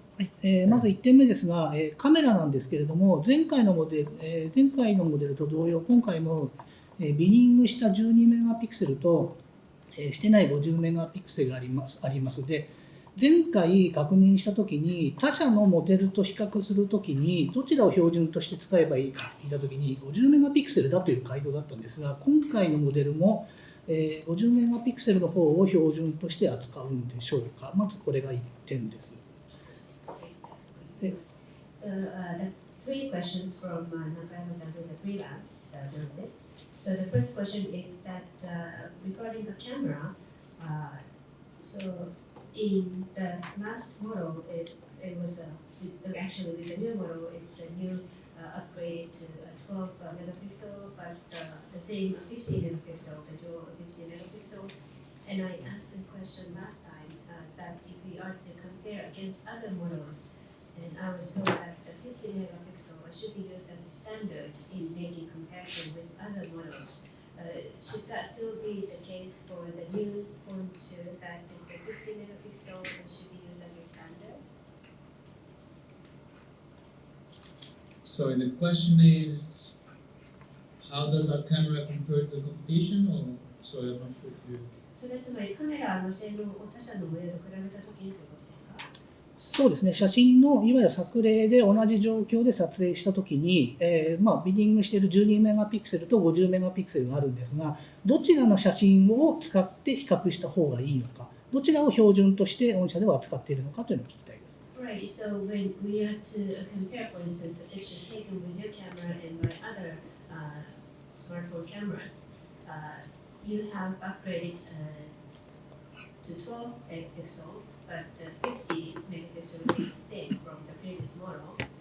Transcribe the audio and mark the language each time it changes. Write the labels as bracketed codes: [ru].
[ja] はい、まず1点目ですが、カメラなんですけれども、前回のモデルと同様、今回も、ビニングした12メガピクセルと、してない50メガピクセルがありますで、前回確認したときに、他社のモデルと比較するときに、どちらを標準として使えばいいかと聞いたときに、50メガピクセルだという回答だったんですが、今回のモデルも、50メガピクセルの方を標準として扱うんでしょうか。まずこれが1点です。 [en] So, the three questions from Nakayama-san, who is a freelance journalist. So the first question is that regarding the camera, so in the last model, it was actually with the new model, it's a new upgrade to a 12 megapixel, but the same 50 megapixel, the dual 50 megapixel. And I asked the question last time that if we are to compare against other models, and I was told that the 50 megapixel should be used as a standard in making comparison with other models. Should that still be the case for the new phone too, that this 50 megapixel should be used as a standard? So the question is, how does our camera compare to the competition? Or sorry, I'm not sure if you. [ja] それつまりカメラの性能を他社のモデルと比べたときにということですか？そうですね、写真のいわゆる作例で同じ状況で撮影したときに、ビディングしている12メガピクセルと50メガピクセルがあるんですが、どちらの写真を使って比較した方がいいのか、どちらを標準として御社では扱っているのかというのを聞きたいです。 [en] Right, so when we are to compare, for instance, pictures taken with your camera and by other smartphone cameras, you have upgraded to 12 megapixel, but 50 megapixel remains the same from the previous model.